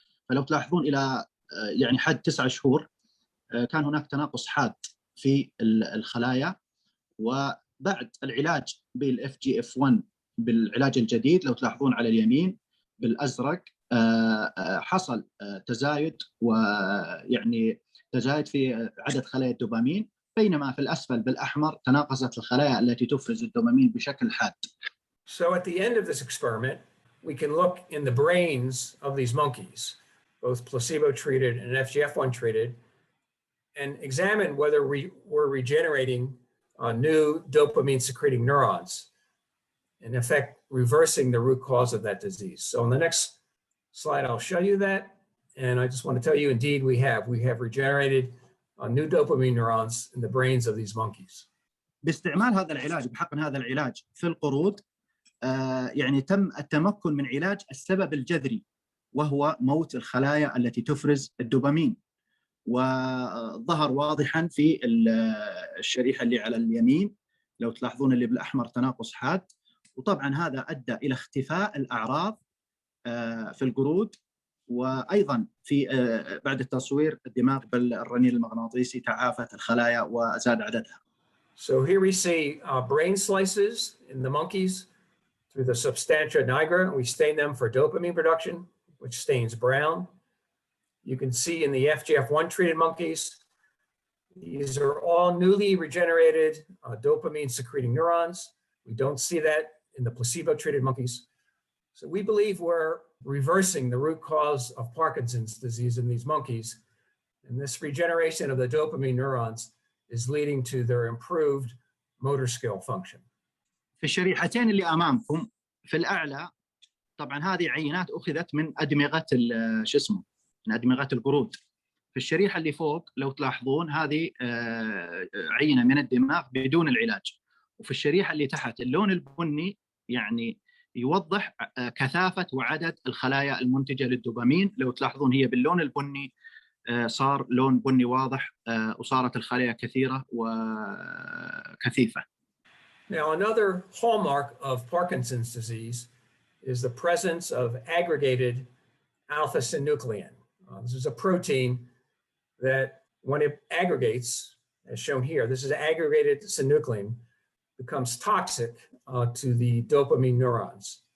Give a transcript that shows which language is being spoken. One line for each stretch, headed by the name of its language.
Arabic: فلو تلاحظون إلى يعني حد 9 شهور كان هناك تناقص حاد في الخلايا، وبعد العلاج بالFGF1 بالعلاج الجديد لو تلاحظون على اليمين بالأزرق حصل تزايد، ويعني تزايد في عدد خلايا الدوبامين، بينما في الأسفل بالأحمر تناقصت الخلايا التي تفرز الدوبامين بشكل حاد.
English: So at the end of this experiment, we can look in the brains of these monkeys, both placebo-treated and FGF1-treated, and examine whether we're regenerating new dopamine-secreting neurons, in effect reversing the root cause of that disease. So on the next slide, I'll show you that. And I just want to tell you, indeed, we have regenerated new dopamine neurons in the brains of these monkeys.
Arabic: باستعمال هذا العلاج بحقن هذا العلاج في القرود يعني تم التمكن من علاج السبب الجذري وهو موت الخلايا التي تفرز الدوبامين، وظهر واضحا في الشريحة اللي على اليمين لو تلاحظون اللي بالأحمر تناقص حاد، وطبعا هذا أدى إلى اختفاء الأعراض في القرود. وأيضا في بعد التصوير الدماغ بالرنين المغناطيسي تعافت الخلايا وزاد عددها.
English: So here we see brain slices in the monkeys through the substantia nigra, and we stain them for dopamine production which stains brown. You can see in the FGF1 treated monkeys, these are all newly regenerated dopamine secreting neurons. We don't see that in the placebo treated monkeys. So we believe we're reversing the root cause of Parkinson's disease in these monkeys. And this regeneration of the dopamine neurons is leading to their improved motor skill function.
Arabic: في الشريحتين اللي امامكم في الاعلى طبعا هذه عينات اخذت من ادمغه شو اسمه من ادمغه القرود. في الشريحه اللي فوق لو تلاحظون هذه عينه من الدماغ بدون العلاج. وفي الشريحه اللي تحت اللون البني يعني يوضح كثافه وعدد الخلايا المنتجه للدوبامين. لو تلاحظون هي باللون البني صار لون بني واضح وصارت الخلايا كثيره وكثيفه.
English: Now, another hallmark of Parkinson's disease is the presence of aggregated alpha-synuclein. This is a protein that, when it aggregates, as shown here, this is aggregated synuclein, becomes toxic to the dopamine neurons.